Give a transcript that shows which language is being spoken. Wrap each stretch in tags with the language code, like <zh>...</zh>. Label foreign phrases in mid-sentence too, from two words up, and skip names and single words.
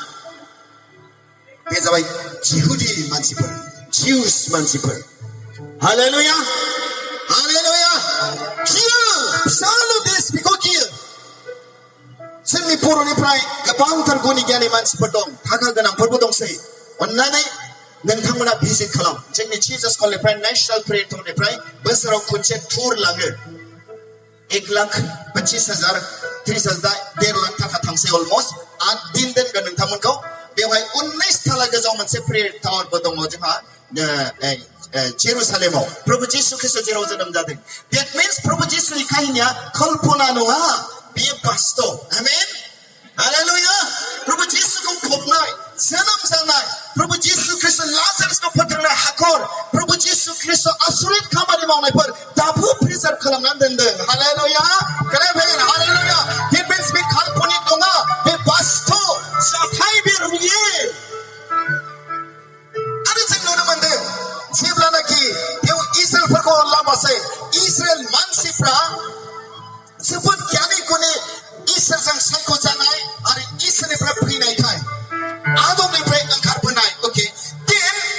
<brx>बे जाबाय जिहुदी मानसिफोर जिउस मानसिफोर हालेलुया गियो फिसाल' देश बेखौ गियो जोंनि बर'निफ्राय गोबांथार गुनि गियानि मानसिफोर दं थाखा गोनांफोरबो दंसै अन्नानै नोंथांमोना भिजिट खालाम जोंनि जीजास कलनिफ्राय नेशनेल प्रेयर टुरनिफ्राय बोसोराव खनसे टुर लाङो 1,25,000 30,000 1.5 लाख थाखा थांसै अलमोस्ट 8 दिन दोनगोन नोंथांमोनखौ बेवहाय 19 थाला गोजौ मोनसे प्रेयर टावारबो दङ जोंहा जेरुसालेमाव प्रभु जिसु ख्रिस्ट जेराव जोनोम जादों</brx> <en>that means</en> <brx>प्रभु जिसुनि काहिनिया कल्पना नङा बेयो बास्तव आमेन हालेलुया प्रभु जिसुखौ फबनाय जोनोम जानाय प्रभु जिसु ख्रिस्ट लाजारसखौ फोथांनाय हाखर प्रभु जिसु ख्रिस्ट आसुरित खामानि मावनायफोर दाबो प्रिजार्भ खालामनानै दोनदों हालेलुया हालेलुया</brx> <en>that means</en> <brx>बे काल्पनिक नङा बे बास्तव जाथाय बे रियेल आरो जों नुनो मोनदों जेब्लानाखि बेयाव इजराइलफोरखौ लामासै इजराइल मानसिफ्रा जोबोद गियानि गुनि इसोरजों सायख'जानाय आरो इसोरनिफ्राय फैनायखाय आदमनिफ्राय ओंखारबोनाय देन</brx>